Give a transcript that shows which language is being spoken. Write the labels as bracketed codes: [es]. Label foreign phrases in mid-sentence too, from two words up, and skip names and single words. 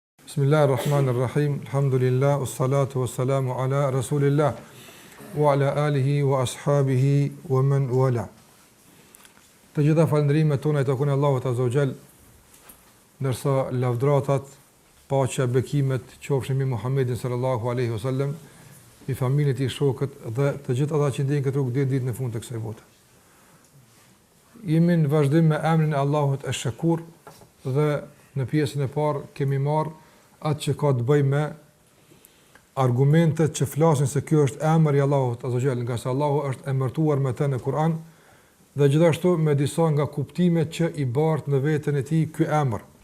[ar] بسم الله الرحمن الرحيم الحمد لله والصلاة والسلام على رسول الله وعلى آله وأصحابه ومن والاه. [sq] Të gjitha falënderimet tona i takojnë Allahut [ar] عز وجل, [sq] ndërsa lavdratat, paqja, bekimet qofshin mbi Muhammedin [ar] صلى الله عليه وسلم, [sq] i familjes e tij, shokët dhe të gjithë ata që ndjekin këtë rrugë deri ditën e fundit të kësaj bote. Jemi në vazhdim me emrin e Allahut Ash-Shakur dhe në pjesën e parë kemi marrë atë që ka të bëjë me argumentet që flasin se kjo është emri i Allahut [ar] عز وجل, [sq] nga se Allahu është emërtuar me të në Kur'an dhe gjithashtu me disa nga kuptimet që i bart në veten e tij ky emër.